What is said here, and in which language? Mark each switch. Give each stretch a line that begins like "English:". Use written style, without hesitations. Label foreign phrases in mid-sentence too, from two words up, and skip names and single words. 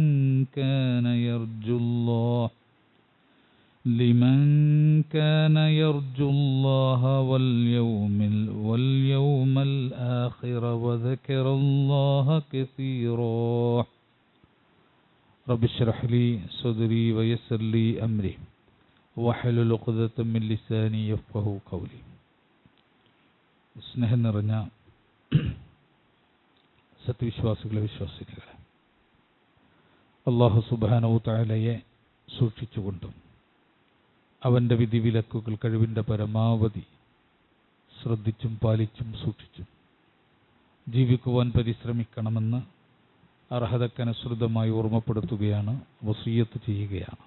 Arabic: كان يرجو الله واليوم الآخر وذكر الله كثيرا رب اشرح لي صدري ويسر لي أمري واحلل عقدة من لساني يفقهوا قولي
Malayalam: സ്നേഹം നിറഞ്ഞ സത്യവിശ്വാസികളെ വിശ്വാസികളെ
Arabic: الله سبحانه
Malayalam: തആലയെ സൂക്ഷിച്ചുകൊണ്ടും അവൻ്റെ വിധിവിലക്കുകൾ കഴിവിൻ്റെ പരമാവധി ശ്രദ്ധിച്ചും പാലിച്ചും സൂക്ഷിച്ചും ജീവിക്കുവാൻ പരിശ്രമിക്കണമെന്ന് അർഹതക്കനുസൃതമായി ഓർമ്മപ്പെടുത്തുകയാണ്, വസിയ്യത്ത് ചെയ്യുകയാണ്.